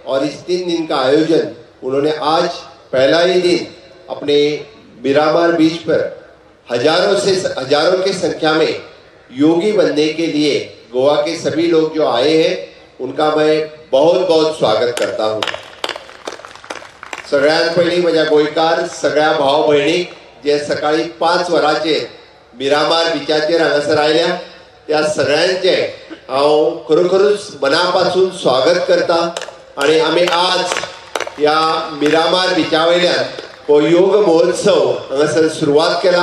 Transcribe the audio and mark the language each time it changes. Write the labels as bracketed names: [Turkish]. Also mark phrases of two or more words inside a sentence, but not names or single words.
[Hindi] और इस 3 दिन का आयोजन उन्होंने आज पहला ही दिन अपने मिरामार बीच पर हजारों की संख्या में योगी बनने के लिए गोवा के सभी लोग जो आए हैं, उनका मैं बहुत बहुत स्वागत करता हूं। [Konkani] सगळ्यात पहिली माझ्या गोंयकार सगळ्या भाव भयणी जे सकाळी 5 वरांचेर मिरामार बिचाचेर हांगासर आयल्या, त्या सगळ्यांचे हांव खरोखरूच मनापासून स्वागत करता। आणि आम्ही आज या मिरामार बिचा वयल्यान हो योग महोत्सव हांगासर सुरवात केला।